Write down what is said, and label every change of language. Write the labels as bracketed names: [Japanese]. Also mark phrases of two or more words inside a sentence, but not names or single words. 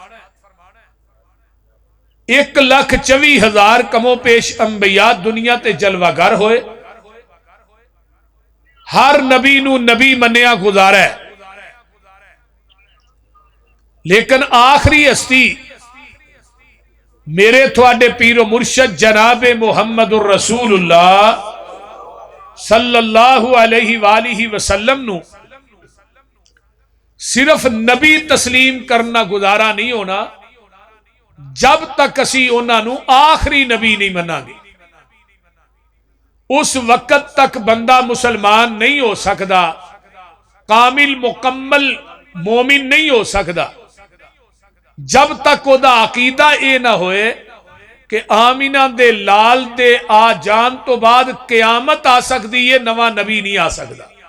[Punjabi] ۱,۲۴,۰۰۰ کم و بیش انبیاء دنیا تے جلوہ گر ہوئے. ہر نبی نوں نبی منیا گزارا ہے، لیکن آخری ہستی میرے تھوڑے پیر و مرشد جنابِ [Arabic] محمد رسول الله صلى الله عليه وسلم [Punjabi] نوں صرف نبی تسلیم کرنا گزارا نہیں ہونا جب تک اسی انہوں نے آخری نبی نہیں منانگے. [Urdu] اس وقت تک بندہ مسلمان نہیں ہو سکتا، کامل مکمل مومن نہیں ہو سکتا، جب تک [Punjabi] اوہدا عقیدہ یہ نہ ہوئے کہ آمنہ دے لال دے آ جان توں بعد قیامت آ سکتی ہے، نواں نبی نہیں آ سکتا.